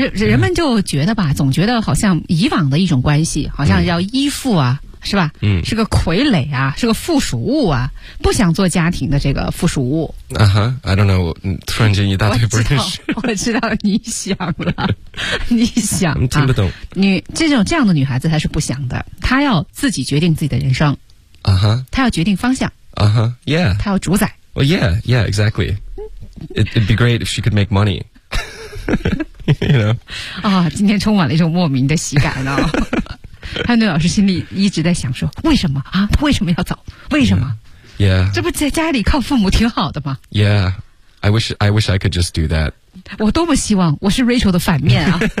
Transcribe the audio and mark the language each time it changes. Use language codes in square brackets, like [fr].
[zh] 人们就觉得吧、总觉得好像以往的一种关系好像要依附啊、是吧、是个傀儡啊，是个附属物啊，不想做家庭的这个附属物。 [en] I don't know, [zh] 突然间一大堆不认识。我知道你想了。你想。你听不懂。这样的女孩子她是不想的。她要自己决定自己的人生。她要决定方向。她要主宰。 [en] Well, exactly. It'd be great if she could make money. [zh] 今天充满了一种莫名的喜感啊。潘队老师心里一直在想说，为什么啊，他为什么要走，为什么 这不在家里靠父母挺好的吗？ [en] I wish I could just do that. [zh] 我多么希望我是 Rachel 的反面啊。